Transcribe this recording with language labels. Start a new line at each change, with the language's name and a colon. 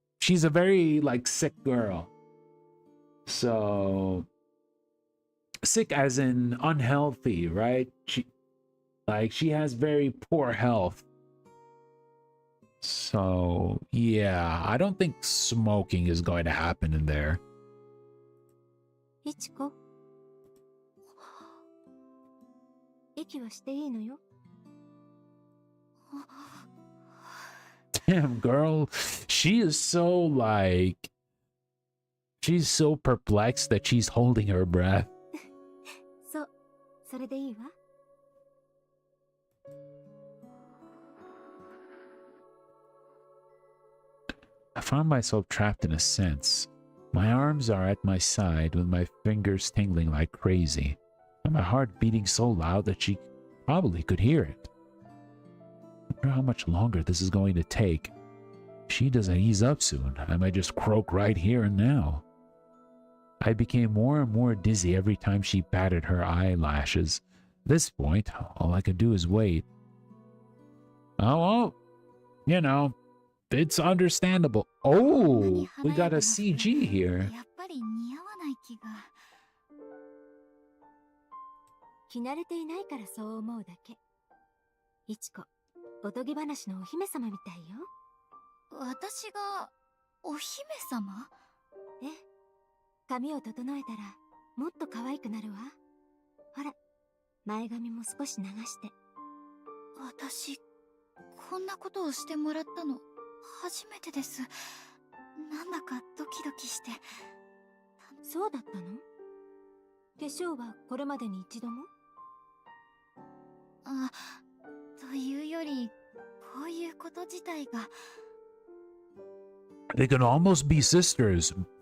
English: She's a very like sick girl. So sick as in unhealthy, right? She has very poor health. So yeah, I don't think smoking is going to happen in there.
Japanese: いちこ、息はしていいのよ。
English: Damn, girl. She is so like... She's so perplexed that she's holding her breath. そう、それでいいわ。 I found myself trapped in a sense. My arms are at my side with my fingers tingling like crazy, and my heart beating so loud that she probably could hear it. I wonder how much longer this is going to take. If she doesn't ease up soon, I might just croak right here and now. I became more and more dizzy every time she patted her eyelashes. At this point, all I could do is wait. Oh, well, you know, it's understandable. Oh, we got a CG here.
Japanese: やっぱり似合わない気が。着慣れていないからそう思うだけ。いちこ、おとぎ話のお姫様みたいよ。私がお姫様？ええ。髪を整えたらもっと可愛くなるわ。ほら、前髪も少し流して。私、こんなことをしてもらったの初めてです。なんだかドキドキして。そうだったの？化粧はこれまでに一度も？あ、というより、こういうこと自体が。
English: They can almost be sisters.